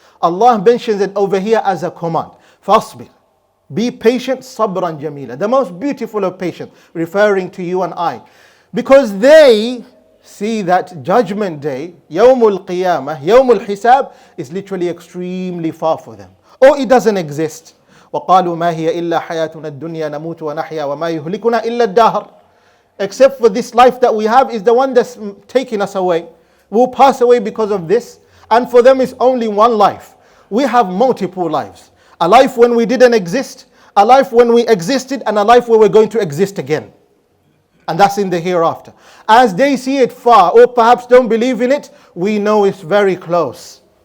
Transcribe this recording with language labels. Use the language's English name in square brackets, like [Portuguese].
[English] Allah mentions it over here as a command. [Arabic] فَاصْبِرْ. [English] Be patient, [Arabic] صَبْرًا جَمِيلًا. [English] The most beautiful of patience, referring to you and I. Because they see that judgment day, [Arabic] يوم القيامة, يوم الحساب, [English] is literally extremely far for them. Or it doesn't exist. [Arabic] وقالوا ما هي إلا حياتنا الدنيا نموت ونحيا وما يهلكنا إلا الدهر. [English] Except for this life that we have is the one that's taking us away. We'll pass away because of this. And for them it's only one life. We have multiple lives. A life when we didn't exist, a life when we existed, and a life where we're going to exist again. And that's in the hereafter. As they see it far, or perhaps don't believe in it, we know it's very close.